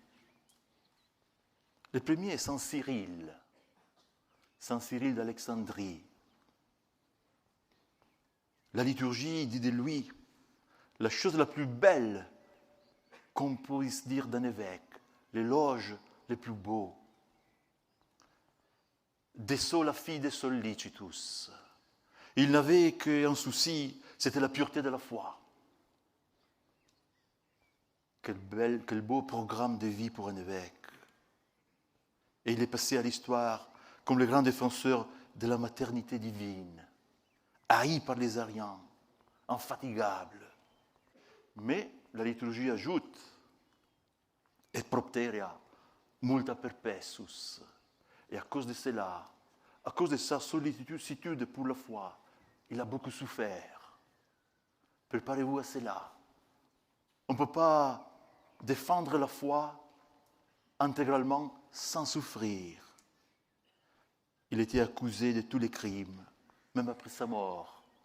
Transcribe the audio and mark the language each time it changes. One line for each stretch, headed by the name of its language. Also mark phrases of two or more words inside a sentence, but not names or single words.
French: Le premier est Saint Cyril d'Alexandrie. La liturgie dit de lui la chose la plus belle qu'on puisse dire d'un évêque, l'éloge le plus beau.
Latin: De sola fide sollicitus.
French: Il n'avait qu'un souci, c'était la pureté de la foi. Quel beau programme de vie pour un évêque. Et il est passé à l'histoire comme le grand défenseur de la maternité divine, haï par les Ariens, infatigable. Mais la liturgie ajoute «
Latin: et propteria multa perpessus ».
French: Et à cause de cela, à cause de sa sollicitude pour la foi, il a beaucoup souffert. Préparez-vous à cela. On ne peut pas défendre la foi intégralement sans souffrir. Il était accusé de tous les crimes, même après sa mort.